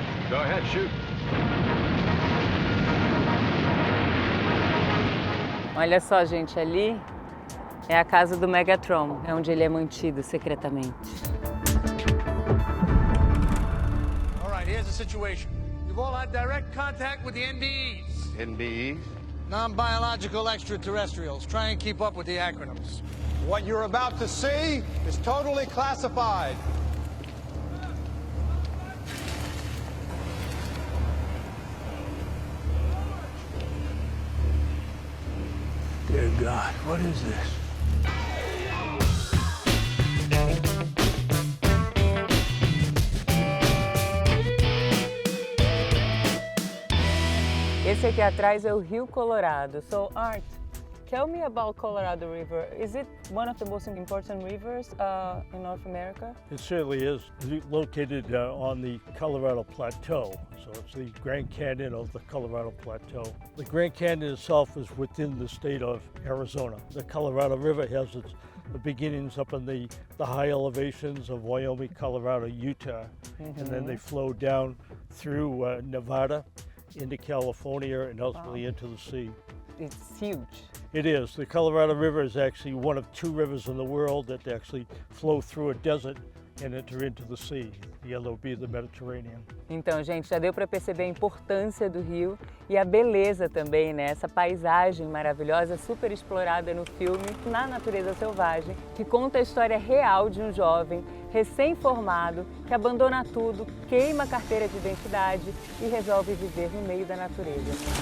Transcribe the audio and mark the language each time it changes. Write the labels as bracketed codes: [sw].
[en] Go ahead, shoot. [pt] Olha só, gente, ali é a casa do Megatron, é onde ele é mantido secretamente. [en] All right, here's the situation. You've all had direct contact with the NBEs. NBEs? Non-biological extraterrestrials. Try and keep up with the acronyms. What you're about to see is totally classified. Dear God, what is this? [pt] Esse aqui atrás é o Rio Colorado. [en] So, Art, tell me about Colorado River. Is it one of the most important rivers in North America? It certainly is, located on the Colorado Plateau. So it's the Grand Canyon of the Colorado Plateau. The Grand Canyon itself is within the state of Arizona. The Colorado River has its beginnings up in the high elevations of Wyoming, Colorado, Utah, and then they flow down through Nevada into California and ultimately into the sea. It's huge. It is. The Colorado River is actually one of two rivers in the world that actually flow through a desert and enter into the sea. The other will be the Mediterranean. [pt] Então, gente, já deu para perceber a importância do rio e a beleza também, né? Essa paisagem maravilhosa, super explorada no filme Na Natureza Selvagem, que conta a história real de um jovem recém-formado que abandona tudo, queima a carteira de identidade e resolve viver no meio da natureza.